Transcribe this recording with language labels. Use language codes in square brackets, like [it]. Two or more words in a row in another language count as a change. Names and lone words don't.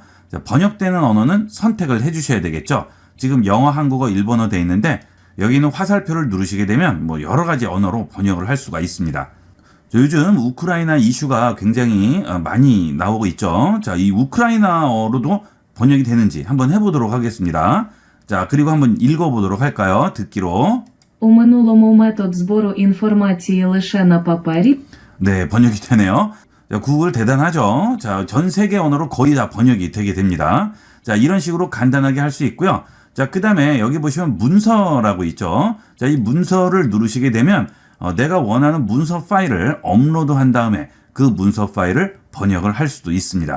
[ko] 자, 번역되는 언어는 선택을 해주셔야 되겠죠. 지금 영어, 한국어, 일본어 돼 있는데 여기는 화살표를 누르시게 되면 뭐 여러 가지 언어로 번역을 할 수가 있습니다. 자, 요즘 우크라이나 이슈가 굉장히 많이 나오고 있죠. 자, 이 우크라이나어로도 번역이 되는지 한번 해보도록 하겠습니다. 자, 그리고 한번 읽어보도록 할까요? 듣기로. [uk] у минулому метод збору інформації лише на папері [ko] 네, 번역이 되네요. 자, 구글 대단하죠. 자, 전 세계 언어로 거의 다 번역이 되게 됩니다. 자, 이런 식으로 간단하게 할 수 있고요. 자, 그 다음에 여기 보시면 문서라고 있죠. 자, 이 문서를 누르시게 되면 내가 원하는 문서 파일을 업로드한 다음에 그 문서 파일을 번역을 할 수도 있습니다.